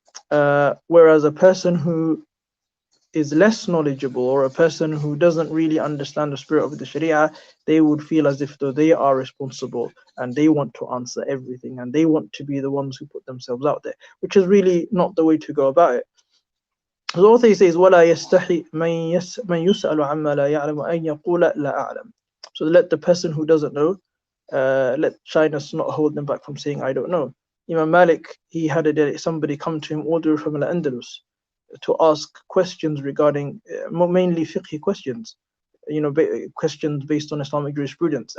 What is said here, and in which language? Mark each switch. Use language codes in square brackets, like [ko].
[en] Whereas a person who is less knowledgeable, or a person who doesn't really understand the spirit of the Sharia, they would feel as if though they are responsible and they want to answer everything and they want to be the ones who put themselves out there, which is really not the way to go about it. The author says, [ar] وَلَا يَسْتَحِي مَنْ يُسْأَلُ عَمَّا لَا يَعْلَمُ أَنْ يَقُولَ لَا أَعْلَمُ. [en] So let the person who doesn't know, let shyness not hold them back from saying, I don't know. Imam Malik, he had somebody come to him all the way from Al-Andalus to ask questions regarding mainly fiqh questions, you know, questions based on Islamic jurisprudence.